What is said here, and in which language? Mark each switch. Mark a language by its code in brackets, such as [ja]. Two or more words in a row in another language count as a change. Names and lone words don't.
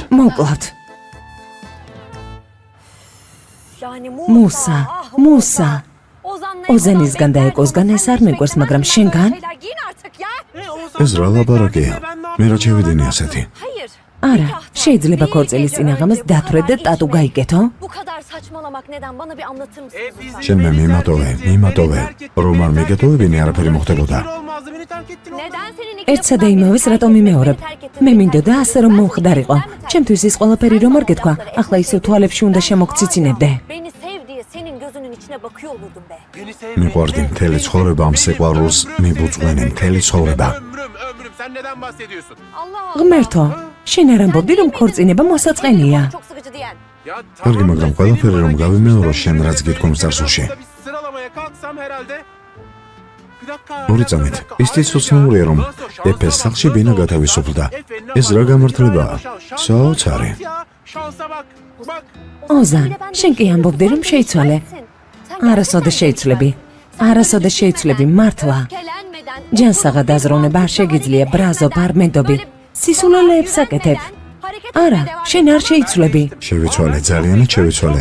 [ka] მოკლავთ. მუსა. ოზენისგან და ეკოსგან ეს არ მიყვარს, მაგრამ შენგან? ეს რა ლაბარაკია? მე რა შევიდინე ასეთი? არა, შეიძლება ქორწილის წინაღამეს დათვრე და ტატუ გაიკეთო? [tr] Bu kadar saçmalamak neden? Bana bir anlatır mısın? [ka] შენმე მიმატოვე. რომ არ მიგეთოვებინე არაფერი მოხდებოდა. [tr] Neden senin [ka] ერთსა და იმავეს რატომ იმეორებ? მე მინდოდა ასე რომ მომხდარიყო. ჩემთვის ის ყველაფერი რომ არ გეთქვა, ახლა ისევ თვალებში უნდა შემოგციცინებდე. [tr] Beni sev diye senin gözünün içine bakıyor olurdum be. [ka] მიყვარდი მთელი ცხოვრება ამ სიყვარულს, მიბუძღვენი მთელი ცხოვრება. [tr] Ömrüm sen neden bahsediyorsun? Allah [ka] ღმერთო, შენ არ ამბობდი რომ ქორწინება მოსაწყენია? [tr] çok sıkıcı diyen. Ya [ka] კარგი, მაგრამ ყველაფერი რომ გავიმეორო შენ რაც გითქვამს წარსულში. [tr] bir sıralamaya kalksam herhalde. Bir dakika. [ka] ორი წამით. ისიც უცნაურია რომ ეფეს სახლში ბინა გათავისუფლდა. ეს რა გამართლებაა? საოცარი. [tr] Şansa bak. Bak. [ka] ოზან, შენ კი ამბობდი რომ შეიცვალე. არასოდეს შეიცვლები, მართლა. ჯანსაღა დაზროვნება არ შეგიძლია, ბრაზო, ბარმედობი. სისულელეებს აკეთებ. არა, შენ არ შეიცვლები. შევიცვალე, ძალიანად შევიცვალე.